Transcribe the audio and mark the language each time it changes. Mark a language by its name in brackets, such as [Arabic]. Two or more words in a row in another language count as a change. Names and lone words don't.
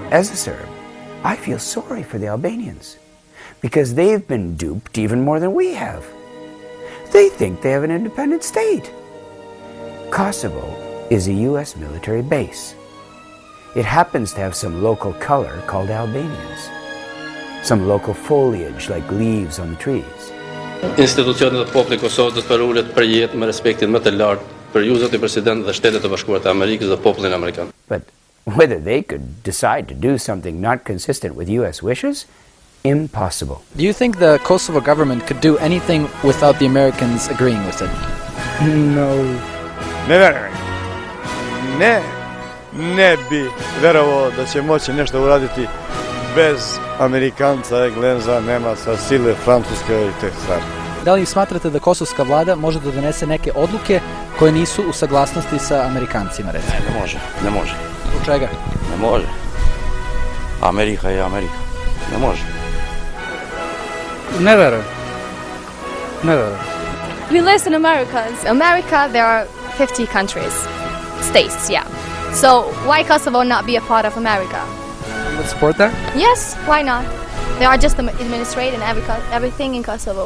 [English] As a Serb, I feel sorry for the Albanians because they've been duped even more than we have. They think they have an independent state. Kosovo is a U.S. military base. It happens to have some local color called Albanians, some local foliage like leaves on the trees. [Albanian] Institucionet e popullit Kosovës përullet për jetë me respektin më të lartë për ju zoti president dhe Shtetet e Bashkuara të Amerikës dhe popullin amerikan. [English] But whether they could decide to do something not consistent with U.S. wishes, impossible. Do you think the Kosovo government could do anything without the Americans agreeing with it? No. [Serbian] Ne bi verovao da će moći nešto uraditi bez Amerikanca, Engleza, Nemaca, sile Francuske i te stvari. Da li smatrate da kosovska vlada može da donese neke odluke koje nisu u saglasnosti sa Amerikancima, recimo? Ne može. Zbog čega? Ne može. Amerika je Amerika. Ne može. Ne verujem. [English] We listen Americans. America, there are 50 countries, states, yeah. So why Kosovo not be a part of America? You would support that? Yes, why not? They are just administrating everything in Kosovo.